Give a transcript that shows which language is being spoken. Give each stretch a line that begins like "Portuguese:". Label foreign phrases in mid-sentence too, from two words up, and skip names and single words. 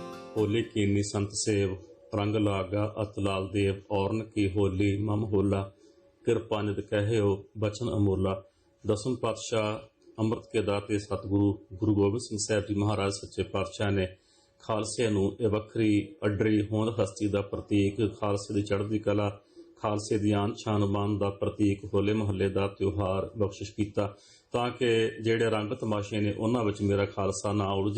Hindi: होली कीनी संत सेव रंग लागा अत लाल देव औरन की होली मम होला कृपा निध कहो बचन अमोला।
Punjabi: ਦਸਮ ਪਾਤਸ਼ਾਹ ਅੰਮ੍ਰਿਤ ਕੇ ਦਾਤੇ ਸਤਿਗੁਰੂ ਗੁਰੂ ਗੋਬਿੰਦ ਸਿੰਘ ਸਾਹਿਬ ਜੀ ਮਹਾਰਾਜ ਸੱਚੇ ਪਾਤਸ਼ਾਹ ਨੇ ਖਾਲਸੇ ਨੂੰ ਇਹ ਵੱਖਰੀ ਅੱਡਰੀ ਹੋਂਦ ਹਸਤੀ ਦਾ ਪ੍ਰਤੀਕ, ਖਾਲਸੇ ਦੀ ਚੜ੍ਹਦੀ ਕਲਾ, ਖਾਲਸੇ ਦੀ ਆਨ ਸ਼ਾਨ ਮਾਨ ਦਾ ਪ੍ਰਤੀਕ ਹੋਲੇ ਮਹੱਲੇ ਦਾ ਤਿਉਹਾਰ ਬਖਸ਼ਿਸ਼ ਕੀਤਾ, ਤਾਂ ਕਿ ਜਿਹੜੇ ਰੰਗ ਤਮਾਸ਼ੇ ਨੇ ਉਹਨਾਂ ਵਿੱਚ ਮੇਰਾ ਖਾਲਸਾ ਨਾ ਉਲਝੇ।